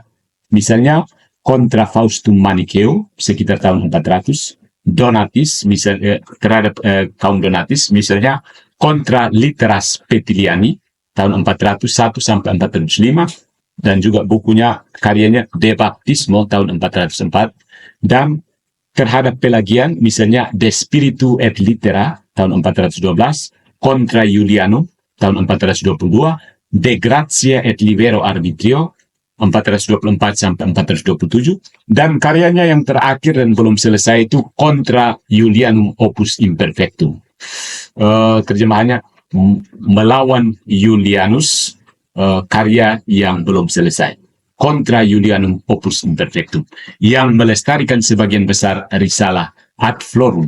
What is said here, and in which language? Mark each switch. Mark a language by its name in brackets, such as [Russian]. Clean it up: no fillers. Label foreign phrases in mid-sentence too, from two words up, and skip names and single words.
[Indonesian] Misalnya, Contra Faustum Manicheo, sekitar tahun 400, Donatis, misalnya, terhadap kaum Donatis, misalnya, Contra Literas Petiliani, tahun 401 sampai 405, dan juga bukunya, karyanya De Baptismo, tahun 404, dan terhadap Pelagian, misalnya De Spiritu et Litera, tahun 412, Contra Julianum, tahun 422, De Gratia et Libero Arbitrio, 424 sampai 427, dan karyanya yang terakhir dan belum selesai itu Contra Julianum Opus Imperfectum. Terjemahannya melawan Julianus, karya yang belum selesai. Contra Julianum Opus Imperfectum, yang melestarikan sebagian besar risalah Ad Florum.